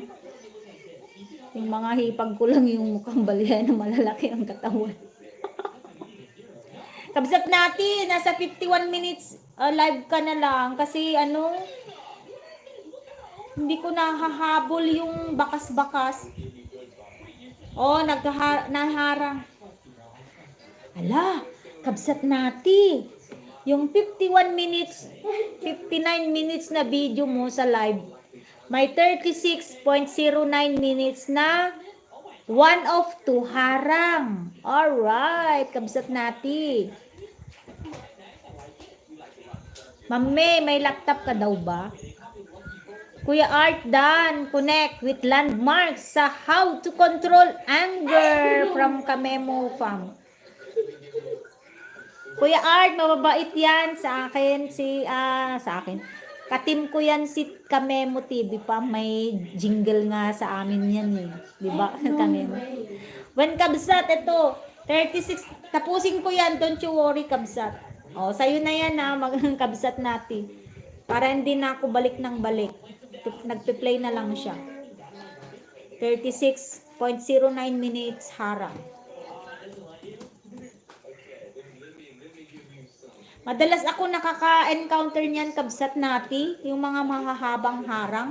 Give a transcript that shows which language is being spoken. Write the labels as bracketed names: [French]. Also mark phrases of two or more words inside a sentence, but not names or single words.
[Filipino] Yung mga hipag ko lang yung mukhang Baliena, malalaki ang katawan. Kabsat natin, nasa 51 minutes live ka na lang. Kasi ano, Hindi ko nahahabol yung bakas-bakas. Oh, naharang. Ala, kabsat nati. Yung 51 minutes, 59 minutes na video mo sa live, may 36.09 minutes na 1 of 2 harang. Alright, kabsat nati. Ma'am may laptop ka daw ba? [English] Kuya Art Dan, connect with landmarks sa how to control anger from Kamemo Farm. [Filipino] Kuya Art, mababait yan sa akin, sa akin. Katim ko yan si Kamemo TV pa, may jingle nga sa amin yan eh. Di ba? Kamemo. When kabsat, ito, 36, tapusin ko yan, [English] don't you worry kabsat. [Filipino] O, sa'yo na yan ha, kabsat natin. Para hindi na ako balik ng balik. Nagpe-play na lang siya. 36.09 minutes harang. Madalas ako nakaka-encounter niyan kabsat nati, yung mga mahahabang harang.